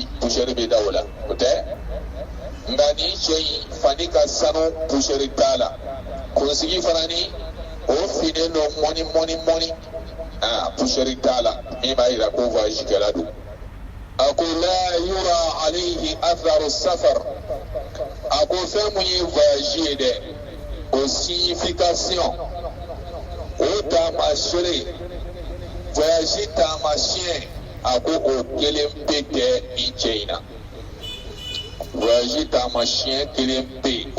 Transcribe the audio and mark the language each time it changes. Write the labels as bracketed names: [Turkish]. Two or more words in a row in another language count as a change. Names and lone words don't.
[Bambara] pusɛri bɛ da o la o tɛ nka nin cɛ in fani ka sanu pusɛri t'a la kunsigi fana ni o finnen don mɔni pusɛri t'a la min b'a jira ko voyage kɛla don a ko la [Arabic] يرى عليه أثر [Bambara] safar a ko fɛn mun ye voyage ye dɛ o signification o taamasere voyage taamasiyɛn a ko o kelen pe tɛ nin cɛ in na voyage taamasiyɛn kelen pe o